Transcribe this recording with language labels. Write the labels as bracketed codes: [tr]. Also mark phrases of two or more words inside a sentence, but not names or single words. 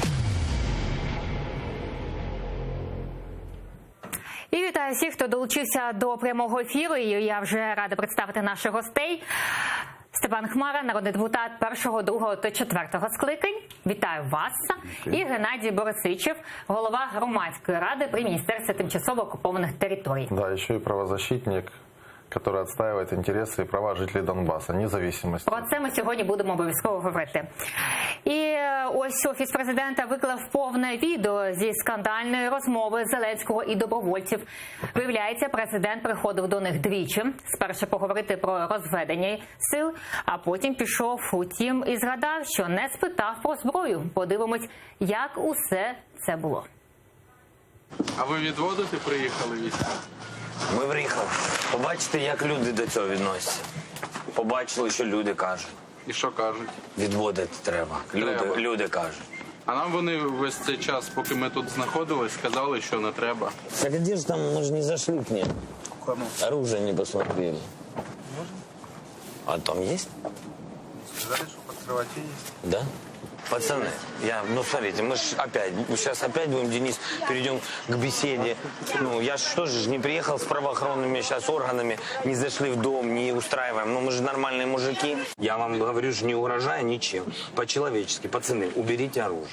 [uk] І вітаю всіх, хто долучився до прямого ефіру. І я вже рада представити наших гостей. Степан Хмара, народний депутат першого, другого та четвертого скликань. Вітаю вас. І Геннадій Борисичев, голова громадської ради при Міністерстві тимчасово окупованих територій. [ru] Да, еще и правозащитник, который отстаивает интересы и права жителей Донбасса, независимости. [uk] Про це ми сьогодні будемо обов'язково говорити. І ось Офіс президента виклав повне відео зі скандальної розмови Зеленського і добровольців. Виявляється, президент приходив до них двічі. Спершу поговорити про розведення сил, а потім пішов. Утім, і згадав, що не спитав про зброю. Подивимось, як усе це було. А ви відводити приїхали війська? Ми приїхали. Побачите, як люди до цього відносяться. Побачили, що люди кажуть. І що кажуть? Відводити треба. Люди кажуть. А нам вони весь цей час, поки ми тут знаходились, сказали, що не треба. [ru] Так где же там, мы же не зашли к ним. Кому? Оружие не посмотрели. А там есть? [uk] Сказали, що подкривачі є. [ru] Да? Пацаны, смотрите, мы ж сейчас опять будем, Денис, перейдем к беседе. Я ж тоже не приехал с правоохранными сейчас органами, не зашли в дом, не устраиваем. Мы же нормальные мужики. Я вам говорю, что не угрожая ничем. По-человечески, пацаны, уберите оружие.